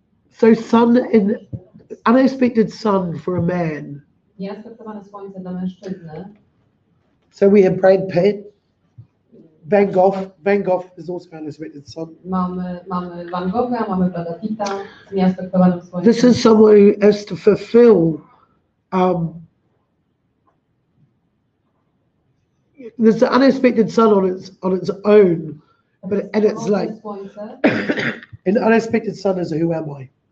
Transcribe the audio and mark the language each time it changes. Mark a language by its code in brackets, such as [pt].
[en] So unaspected sun for a man. [pl] Nieaspektowane Słońce dla mężczyzny. [en] So we have Brad Pitt, Van Gogh. Van Gogh is also unaspected sun. [pl] Mamy Van Gogha, mamy Brada Pitta z nieaspektowanym Słońcem. [en] This is someone who has to fulfill there's the unaspected sun on its own, and it's like an unaspected sun is who am I?